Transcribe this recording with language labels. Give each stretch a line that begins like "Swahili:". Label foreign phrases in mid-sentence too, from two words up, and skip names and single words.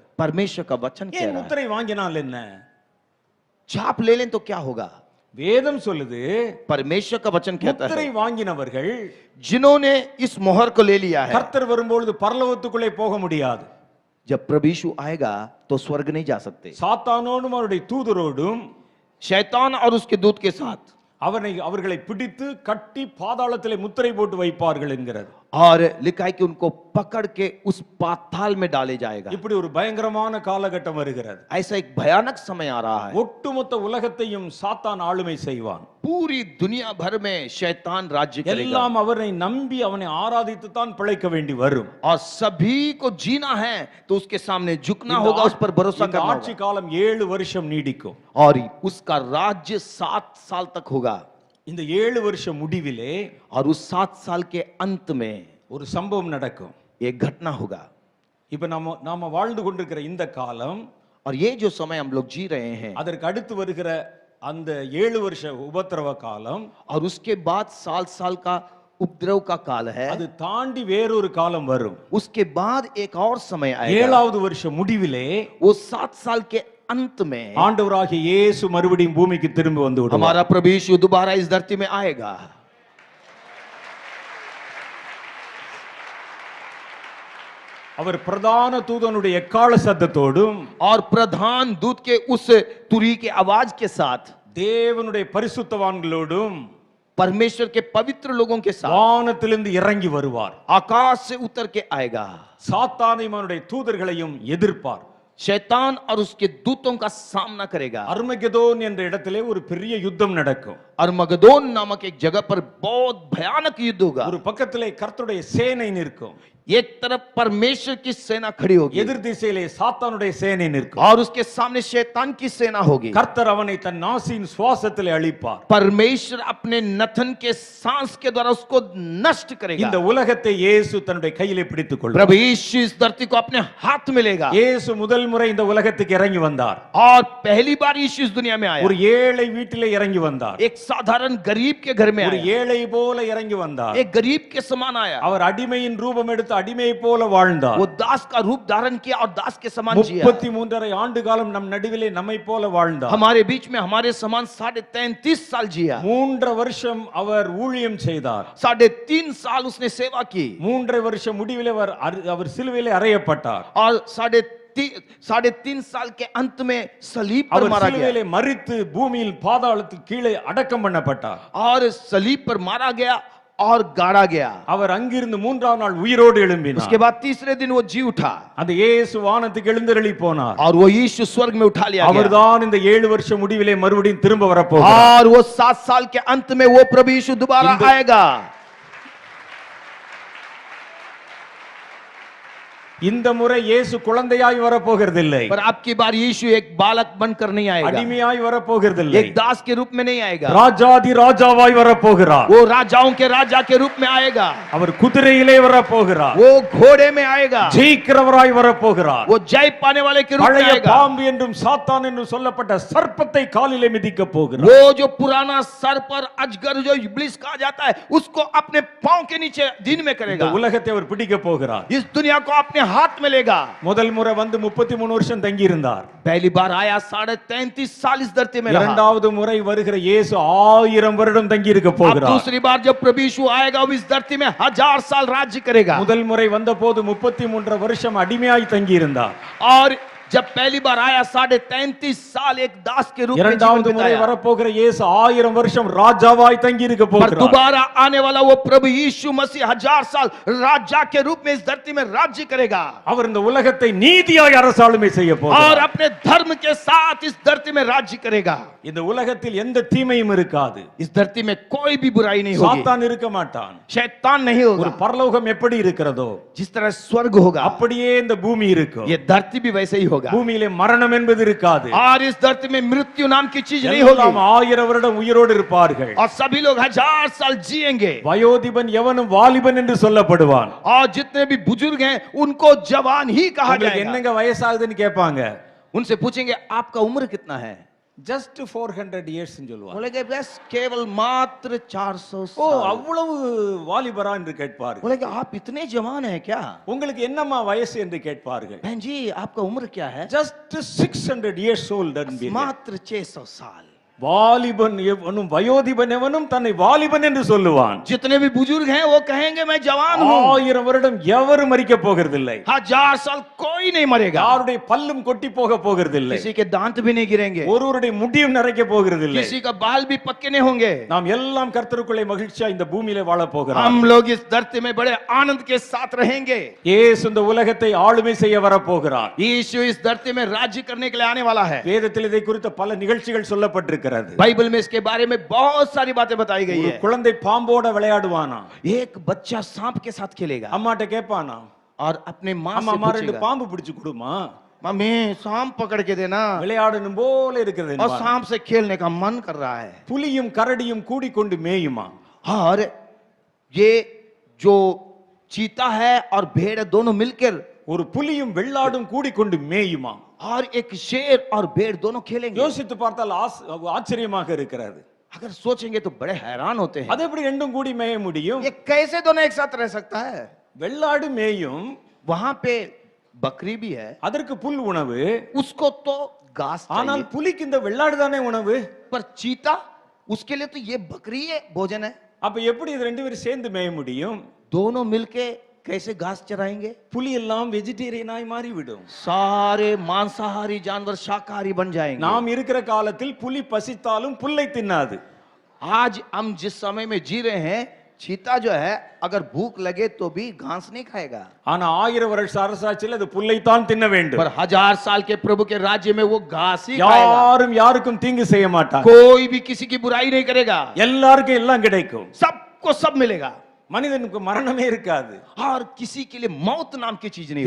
Hindi: परमेश्वर का वचन कह
Tamil: ஏன்
Hindi: रहा है,
Tamil: முத்திரை வாங்கினால் என்ன?
Hindi: छाप ले लें तो क्या होगा?
Tamil: வேதம் சொல்லுது,
Hindi: परमेश्वर का वचन कहता
Tamil: முத்திரை
Hindi: है,
Tamil: வாங்கினவர்கள்
Hindi: जिन्होंने इस मोहर को ले लिया है,
Tamil: கர்த்தர் வரும்பொழுது பரலோகத்துக்குள்ளே போக முடியாது.
Hindi: जब प्रभु यीशु आएगा तो स्वर्ग नहीं जा सकते।
Tamil: சாத்தானோடும் அவருடைய தூதரோடும்
Hindi: शैतान और उसके दूत के साथ
Tamil: அவர்களை பிடித்து கட்டி பாதாளத்திலே முத்திரை போட்டு வைப்பார்கள் என்கிறது.
Hindi: और लिखा है कि उनको पकड़ के उस पाताल में डाले जाएगा।
Tamil: இப்படி ஒரு பயங்கரமான காலகட்டம் வருகிறது.
Hindi: ऐसा एक भयानक समय आ रहा है,
Tamil: ஒட்டுமொத்த உலகத்தையும் சாத்தான் ஆளுமை செய்வான்.
Hindi: पूरी दुनिया भर में शैतान राज्य करेगा,
Tamil: எல்லாம் அவனை நம்பி அவனை ஆராதித்து தான் பிழைக்க வேண்டி வரும்.
Hindi: और सभी को जीना है तो उसके सामने झुकना होगा, उस पर भरोसा
Tamil: இந்த
Hindi: करना
Tamil: ஆட்சி
Hindi: होगा,
Tamil: காலம் 7 வருஷம் நீடிக்கும்.
Hindi: और उसका राज्य 7 साल तक होगा।
Tamil: இந்த 7 வருஷ முடிவிலே
Hindi: और उस 7 साल के अंत में
Tamil: ஒரு சம்பவம் நடக்கும்.
Hindi: एक घटना होगा।
Tamil: இப்ப நாம வாழ்ந்து கொண்டிருக்கிற இந்த காலம்,
Hindi: और ये जो समय हम लोग जी रहे हैं,
Tamil: அதற்கு அடுத்து வருகிற அந்த 7 வருஷ உபத்திரவ காலம்,
Hindi: और उसके बाद साल साल का उपद्रव का काल है,
Tamil: அது தாண்டி வேறொரு காலம் வரும்.
Hindi: उसके बाद एक और समय आएगा।
Tamil: 7வது வருஷ முடிவிலே
Hindi: वो 7 साल के अंत में
Tamil: ஆண்டவராகிய இயேசு மறுபடியும் பூமிக்கு திரும்பி வந்து விடுவார்.
Hindi: हमारा प्रभु यीशु दोबारा इस धरती में आएगा।
Tamil: அவர் பிரதான தூதனுடைய எக்காள சத்தத்தோடும்
Hindi: और प्रधान दूत के उस तुरी के आवाज के साथ
Tamil: தேவனுடைய பரிசுத்தவான்களோடும்
Hindi: परमेश्वर के पवित्र लोगों के साथ
Tamil: வானத்திலிருந்து இறங்கி வருவார்.
Hindi: आकाश से उतर के आएगा।
Tamil: சாத்தானையும் அவனுடைய தூதர்களையும் எதிர்ப்பார்.
Hindi: शैतान और उसके दूतों का सामना करेगा।
Tamil: அர்மகெதோன் என்ற இடத்திலே ஒரு பெரிய யுத்தம் நடக்கும்.
Hindi: अरमगदोन नामक एक जगह पर बहुत भयानक युद्ध होगा।
Tamil: ஒரு பக்கத்திலே கர்த்தருடைய சேனை நிற்கும்,
Hindi: एक तरफ परमेश्वर की सेना खड़ी होगी,
Tamil: எதிர் திசையிலே சாத்தானுடைய சேனை நிற்கும்.
Hindi: और उसके सामने शैतान की सेना होगी।
Tamil: கர்த்தர் அவனை தன் நாசியின் சுவாசத்திலே அழிப்பார்.
Hindi: परमेश्वर अपने नथन के सांस के द्वारा उसको नष्ट करेगा।
Tamil: இந்த உலகத்தை இயேசு தன்னுடைய கையிலே பிடித்துக் கொள்வார்.
Hindi: प्रभु यीशु इस धरती को अपने हाथ में लेगा।
Tamil: இயேசு முதல் முறை இந்த உலகத்துக்கு இறங்கி வந்தார்.
Hindi: और पहली बार यीशु इस दुनिया में आया,
Tamil: ஒரு ஏழை வீட்டிலே இறங்கி வந்தார்.
Hindi: एक साधारण गरीब के घर में
Tamil: ஒரு
Hindi: आया,
Tamil: ஏழை போல இறங்கி வந்தார்.
Hindi: एक गरीब के समान आया।
Tamil: அவர் அடிமையின் ரூபம் எடுத்து அடிமை போல வாழ்ந்தார்.
Hindi: वो दास का रूप धारण किया और दास के समान जिया।
Tamil: 33 ஆண்டு காலம் நம் நடுவிலே நம்மை போல வாழ்ந்தார்.
Hindi: हमारे बीच में हमारे समान 33.5 साल जिया।
Tamil: 3 வருஷம் அவர் ஊழியம் செய்தார்.
Hindi: 3.5 साल उसने सेवा की,
Tamil: 3 வருஷ முடிவிலே அவர் சிலுவையிலே அறையப்பட்டார்.
Hindi: और 3.5 साल के अंत में सलीब पर
Tamil: அவர்
Hindi: मारा गया,
Tamil: சிலுவையிலே மரித்து பூமியில் பாதாளத்துக்கு கீழே அடக்கம் பண்ணப்பட்டார்.
Hindi: और सलीब पर मारा गया और गाड़ा गया।
Tamil: அவர் அங்கிருந்து 3ஆம் நாள் உயிரோடு எழும்பினார்.
Hindi: उसके बाद तीसरे दिन वो जी उठा,
Tamil: அந்த இயேசு வானத்துக்கு எழுந்தருளி போனார்.
Hindi: और वो यीशु स्वर्ग में उठा लिया गया।
Tamil: அவர்தான் இந்த 7 வருஷ முடிவிலே மறுபடியும் திரும்ப வரப்போகிறார்.
Hindi: और वो 7 साल के अंत में वो प्रभु यीशु दोबारा आएगा।
Tamil: இந்த முறை இயேசு குழந்தையாய் வரப்போகிறதில்லை,
Hindi: पर आपकी बार यीशु एक बालक बनकर नहीं आएगा,
Tamil: அடிமையாய் வரப்போகிறதில்லை,
Hindi: एक दास के रूप में नहीं आएगा,
Tamil: ராஜாதி ராஜாவாய் வரப்போகிறார்.
Hindi: वो राजाओं के राजा के रूप में आएगा,
Tamil: அவர் குதிரையிலே வரப்போகிறார்,
Hindi: वो घोड़े में आएगा,
Tamil: ஜெயிக்கிறவராய் வரப்போகிறார்.
Hindi: वो जय पाने वाले के रूप में
Tamil: பழைய
Hindi: आएगा,
Tamil: பாம்பு என்றும் சாத்தான் என்றும் சொல்லப்பட்ட சர்ப்பத்தை காலிலே மிதிக்க போகிறார்.
Hindi: वो जो पुराना सर पर अजगर जो इब्लिस कहा जाता है उसको अपने पांव के नीचे दिन में
Tamil: இந்த
Hindi: करेगा,
Tamil: உலகத்தை அவர் பிடிக்க போகிறார்.
Hindi: इस दुनिया को अपने हाथ में लेगा।
Tamil: முதல் முறை வந்து 33 வருஷம் தங்கி இருந்தார்.
Hindi: पहली बार आया 33.5 साल इस धरती में रहा।
Tamil: இரண்டாவது முறை வருகிற இயேசு 1000 வருடம் தங்கி இருக்க
Hindi: अब
Tamil: போகிறார்.
Hindi: दूसरी बार जब प्रभु यीशु आएगा वो इस धरती में 1000 साल राज्य करेगा।
Tamil: முதல் முறை வந்தபோது 33 வருஷம் அடிமையாய் தங்கி இருந்தார்.
Hindi: और जब पहली बार आया 33.5 साल एक दास के रूप में जीवन
Tamil: இரண்டாவது முறை
Hindi: बिताया।
Tamil: வரப்போகிற இயேசு 1000 வருஷம் ராஜாவாய் தங்கி இருக்க
Hindi: पर
Tamil: போகிறார்.
Hindi: दोबारा आने वाला वो प्रभु यीशु मसीह 1000 साल राजा के रूप में इस धरती में राज्य करेगा
Tamil: அவர் இந்த உலகத்தை நீதியாய் அரசாளுமை செய்ய
Hindi: और
Tamil: போகிறார்.
Hindi: अपने धर्म के साथ इस धरती में राज्य करेगा।
Tamil: இந்த உலகத்தில் எந்த தீமையும் இருக்காது,
Hindi: इस धरती में कोई भी बुराई नहीं होगी,
Tamil: சாத்தான் இருக்க மாட்டான்.
Hindi: शैतान नहीं
Tamil: ஒரு
Hindi: होगा।
Tamil: பரலோகம் எப்படி இருக்கிறதோ
Hindi: जिस तरह स्वर्ग होगा
Tamil: அப்படியே இந்த பூமி இருக்கும்.
Hindi: ये धरती भी वैसे ही होगा
Tamil: பூமியிலே மரணம் என்பது இருக்காது.
Hindi: और इस धरती में मृत्यु नाम की चीज नहीं होगी
Tamil: எல்லாம் 1000 வருடம் உயிரோடு இருப்பார்கள்.
Hindi: और सभी लोग 1000 साल जिएंगे
Tamil: வயோதிபன் எவனும் வாலிபன் என்று சொல்லப்படுவான்.
Hindi: और जितने भी बुजुर्ग हैं उनको जवान ही कहा
Tamil: உங்களுக்கு
Hindi: जाएगा।
Tamil: என்னங்க வயசாகுதுன்னு கேட்பாங்க.
Hindi: उनसे पूछेंगे आपका उम्र कितना है,
English: just 400 years
Tamil: சொல்லுவாங்க.
Hindi: बोलेंगे बस केवल मात्र 400 ஓ साल।
Tamil: அவ்வளவு வாலிபரா என்று கேட்பார்கள்.
Hindi: बोलेंगे आप इतने जवान हैं क्या,
Tamil: உங்களுக்கு என்னம்மா வயசு என்று கேட்பார்கள்.
Hindi: बहन जी आपका उम्र क्या है,
English: just 600 years old
Tamil: என்பீர்கள்.
Hindi: मात्र 600 साल।
Tamil: வாலிபன் எவனும் வயோதிபன் எவனும் தன்னை வாலிபன் என்று சொல்லுவான்.
Hindi: जितने भी बुजुर्ग हैं वो कहेंगे मैं जवान हूँ।
Tamil: 1000 வருடம் எவரும் மரிக்க போகிறதில்லை.
Hindi: 1000 साल कोई नहीं मरेगा,
Tamil: யாருடைய பல்லும் கொட்டி போக போகிறதில்லை.
Hindi: किसी के दांत भी नहीं गिरेंगे,
Tamil: ஒருவருடைய முடியும் நரைக்க போகிறதில்லை.
Hindi: किसी का बाल भी पक्के नहीं होंगे।
Tamil: நாம் எல்லாம் கர்த்தருக்குள்ளே மகிழ்ச்சியா இந்த பூமியிலே வாழ போகிறோம்.
Hindi: हम लोग इस धरती में बड़े आनंद के साथ रहेंगे।
Tamil: இயேசு இந்த உலகத்தை ஆளுமை செய்ய வர போகிறார்.
Hindi: यीशु इस धरती में राज्य करने के लिए आने वाला है।
Tamil: வேதத்தில் இதை குறித்த பல நிகழ்ச்சிகள் சொல்லப்பட்டிருக்கிறது.
Hindi: बाइबल में इसके बारे में बहुत सारी बातें बताई गई
Tamil: ஒரு
Hindi: है।
Tamil: குழந்தை பாம்போட விளையாடுவானா,
Hindi: एक बच्चा सांप के साथ खेलेगा
Tamil: அம்மாட்ட கேட்பானா,
Hindi: और अपने माँ
Tamil: அம்மா
Hindi: से
Tamil: அம்மா ரெண்டு
Hindi: पूछेगा,
Tamil: பாம்பு பிடிச்சு கொடுமா,
Hindi: मम्मी सांप पकड़ के देना,
Tamil: விளையாடணும் போல இருக்கிறது
Hindi: और
Tamil: என்பான்.
Hindi: सांप से खेलने का मन कर रहा है।
Tamil: புலியும் கரடியும் கூடிக்கொண்டு மேயுமா.
Hindi: और ये जो चीता है और भेड़ दोनों मिलकर,
Tamil: ஒரு புலியும் வெள்ளாடும் கூடிக்கொண்டு மேயுமா.
Hindi: और एक शेर और भेड़ दोनों खेलेंगे।
Tamil: யோசித்து பார்த்தால் ஆச்சரியமாக இருக்கிறது.
Hindi: अगर सोचेंगे तो बड़े हैरान होते हैं,
Tamil: அது எப்படி ரெண்டும் கூடி மேய முடியும்?
Hindi: ये कैसे दोनों एक साथ रह सकता है।
Tamil: வெள்ளாடு மேயும்,
Hindi: वहां पे बकरी भी है,
Tamil: அதற்கு புல் உணவு.
Hindi: उसको तो घास
Tamil: ஆனால்
Hindi: चाहिए,
Tamil: புலிக்கு இந்த வெள்ளாடு தானே உணவு.
Hindi: पर चीता उसके लिए तो ये बकरी है भोजन है।
Tamil: அப்ப எப்படி இது ரெண்டு பேரும் சேர்ந்து மேய முடியும்?
Hindi: दोनों मिलके कैसे घास चराएंगे।
Tamil: புலி எல்லாம் வெஜிடேரியனாய் மாறிவிடும்.
Hindi: सारे मांसाहारी जानवर शाकाहारी बन जाएंगे।
Tamil: நாம் இருக்கிற காலத்தில் புலி பசித்தாலும் புல்லை தின்னாது.
Hindi: आज हम जिस समय में जी रहे हैं, चीता जो है अगर भूख लगे तो भी घास नहीं खाएगा,
Tamil: ஆனா 1000 வருஷ அரசாட்சியில் அது புல்லைத்தான் தின்ன வேண்டும்.
Hindi: पर 1000 साल के प्रभु के राज्य में वो घास ही खाएगा।
Tamil: யாரும் யாருக்கும் தீங்கு செய்ய மாட்டாங்க.
Hindi: कोई भी किसी की बुराई नहीं करेगा,
Tamil: எல்லாருக்கும் எல்லாம் கிடைக்கும்.
Hindi: सबको सब मिलेगा,
Tamil: மனிதனுக்கு மரணமே இருக்காது,
Hindi: और किसी के लिए मौत नाम की चीज नहीं